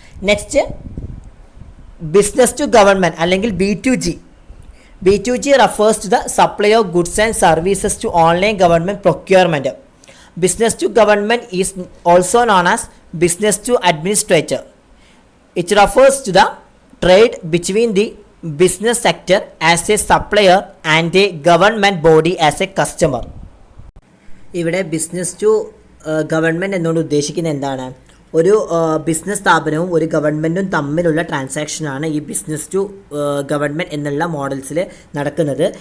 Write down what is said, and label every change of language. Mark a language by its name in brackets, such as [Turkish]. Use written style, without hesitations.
[English] next business to government [Malayalam] അല്ലെങ്കിൽ [English] B2G. B2G refers to the supply of goods and services to online government procurement. Business to government is also known as business to administrator. It refers to the trade between the business sector as a supplier and a government body as a customer. [Malayalam] ഇവിടെ business to government എന്നുകൊണ്ട് ഉദ്ദേശിക്കുന്നത് എന്താണ്, ഒരു business സ്ഥാപനവും ഒരു ഗവൺമെൻറ്റും തമ്മിലുള്ള ട്രാൻസാക്ഷനാണ് ഈ ബിസിനസ് ടു ഗവൺമെൻറ് എന്നുള്ള മോഡൽസിൽ നടക്കുന്നത്.